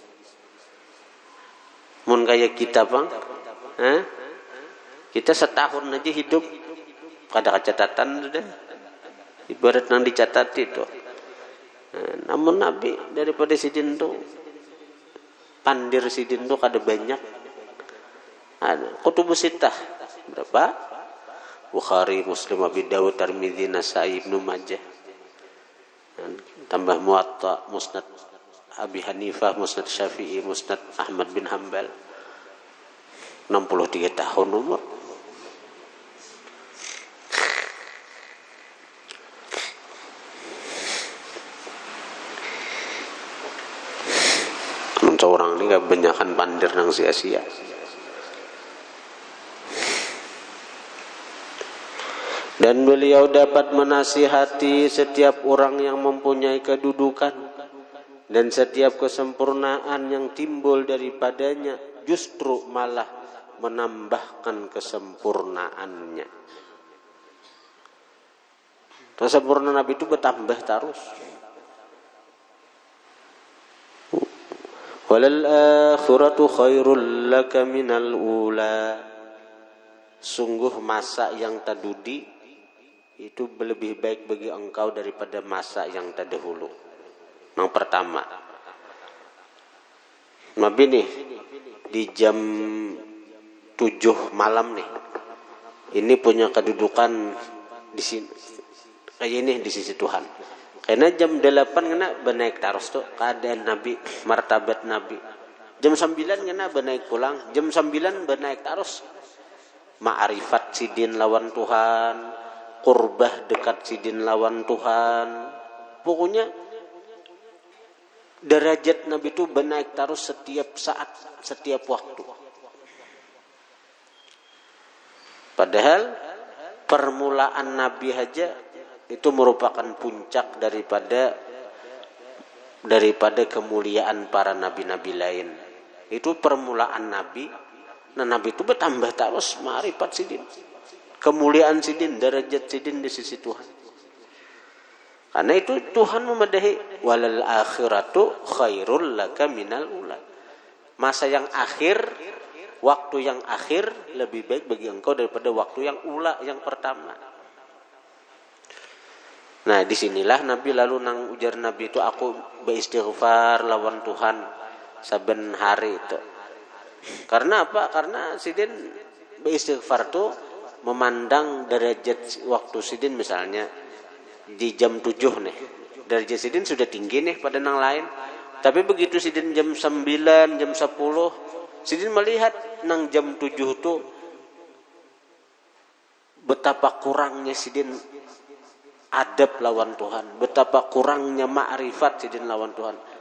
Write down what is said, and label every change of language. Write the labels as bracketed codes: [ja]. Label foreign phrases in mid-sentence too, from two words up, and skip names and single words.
[bjn] Mun kayak kita bang, kita setahun aja hidup, ada catatan sudah, ibarat nang dicatat itu. Namun Nabi daripada sidin tuh, pandir sidin tuh kada banyak. Kutubus sittah berapa? Bukhari, Muslim, Abi Dawud, Tirmidzi, Nasai, Ibnu Majah. Tambah Muwatta, Musnad Abi Hanifah, Musnad Syafi'i, Musnad Ahmad bin Hanbal. 63 tahun umur. Seorang ini kebanyakan pandir nang sia-sia. [id] Dan beliau dapat menasihati setiap orang yang mempunyai kedudukan dan setiap kesempurnaan yang timbul daripadanya justru malah menambahkan kesempurnaannya. Kesempurnaan Nabi itu bertambah terus. [ar] Walal akhiratu khairul laka minal ula. [id] Sungguh masa yang tadudi itu lebih baik bagi engkau daripada masa yang terdahulu. [bjn] Yang pertama, Nabi nih di jam 7 malam nih, ini punya kedudukan di sini kayak ini di sisi Tuhan. Karena jam 8 kena benaik terus tuh keadaan Nabi, martabat Nabi. Jam 9 kena benaik pulang, jam 9 benaik terus. Ma'rifat sidin lawan Tuhan, qurbah dekat sidin lawan Tuhan. Pokoknya derajat Nabi itu benaik terus setiap saat, setiap waktu. [id] Padahal permulaan Nabi aja itu merupakan puncak daripada kemuliaan para nabi-nabi lain. Itu permulaan Nabi. [bjn] Nah Nabi itu bertambah terus ma'rifat sidin, kemuliaan sidin, derajat sidin di sisi Tuhan. Karena itu Tuhan memadahi [ar] walal akhiratu khairul laka minal ula. [id] Masa yang akhir, waktu yang akhir lebih baik bagi engkau daripada waktu yang ula, yang pertama. [bjn] Nah disinilah Nabi lalu nang ujar Nabi itu, aku beristighfar lawan Tuhan saben hari itu. Karena apa? Karena sidin beristighfar itu memandang derajat waktu sidin misalnya di jam 7 nih. Derajat sidin sudah tinggi nih pada nang lain. Tapi begitu sidin jam 9, jam 10, sidin melihat nang jam 7 itu betapa kurangnya sidin adab lawan Tuhan, betapa kurangnya ma'rifat sidin lawan Tuhan.